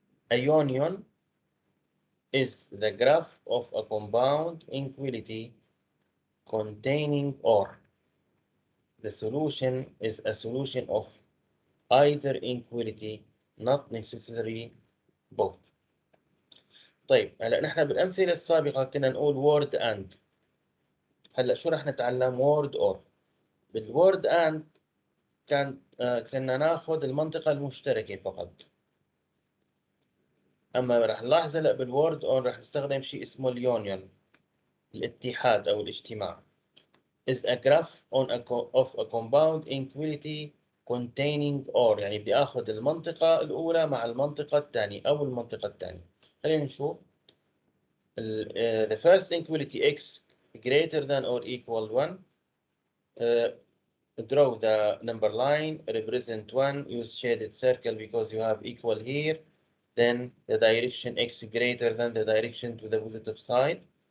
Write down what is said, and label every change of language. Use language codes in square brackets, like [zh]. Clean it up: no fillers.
[en] A union is the graph of a compound inequality containing or. The solution is a solution of either inequality, not necessarily both. [ar] طيب هلا نحن بالأمثلة السابقة كنا نقول word and. هلا شو رح نتعلم word or. بالword and كنا ناخذ المنطقة المشتركة فقط. أما رح نلاحظ هلا بالword or رح نستخدم شيء اسمه اليونيون، الاتحاد أو الاجتماع. [en] is a graph of a compound inequality containing or، [ar] يعني بدي اخذ المنطقة الأولى مع المنطقة الثانية أو المنطقة الثانية. خلينا نشوف. [en] The first inequality x greater than or equal 1. Draw the number line, represent 1, use shaded circle because you have equal here. Then the direction x greater than the direction to the positive side.